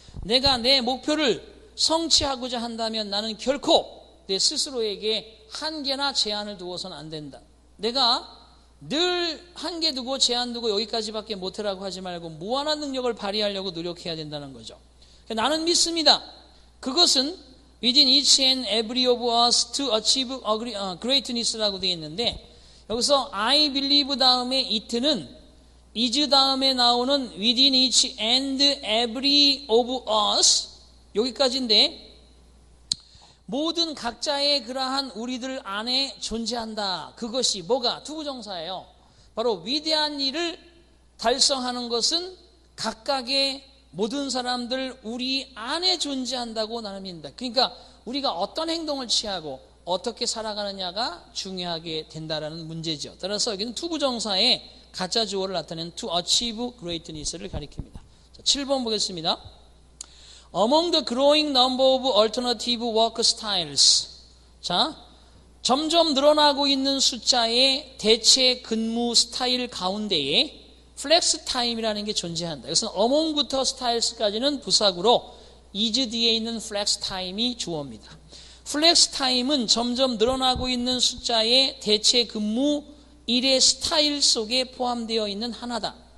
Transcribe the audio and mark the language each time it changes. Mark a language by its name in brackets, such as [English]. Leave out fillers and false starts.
[Korean] 내가 내 목표를 성취하고자 한다면 나는 결코 내 스스로에게 한계나 제한을 두어서는 안 된다. 내가 늘 한계 두고 제한 두고 여기까지밖에 못해라고 하지 말고 무한한 능력을 발휘하려고 노력해야 된다는 거죠. 나는 믿습니다. 그것은 [English] within each and every of us to achieve greatness [Korean] 라고 되어 있는데 여기서 [English] I believe [Korean] 다음에 it는 is 다음에 나오는 [English] within each and every of us [Korean] 여기까지인데 모든 각자의 그러한 우리들 안에 존재한다. 그것이 뭐가? 투부정사예요. 바로 위대한 일을 달성하는 것은 각각의 모든 사람들 우리 안에 존재한다고 나는 믿는다. 그러니까 우리가 어떤 행동을 취하고 어떻게 살아가느냐가 중요하게 된다라는 문제죠. 따라서 여기는 투부정사의 가짜 주어를 나타내는 [English] to achieve greatness [Korean] 를 가리킵니다. 자, 7번 보겠습니다. [English] Among the growing number of alternative work styles. [Korean] 자, 점점 늘어나고 있는 숫자의 대체 근무 스타일 가운데에 플렉스 타임이라는 게 존재한다. 여기서 among부터 styles까지는 부사구로 is 뒤에 있는 플렉스 타임이 주어입니다. 플렉스 타임은 점점 늘어나고 있는 숫자의 대체 근무 일의 스타일 속에 포함되어 있는 하나다.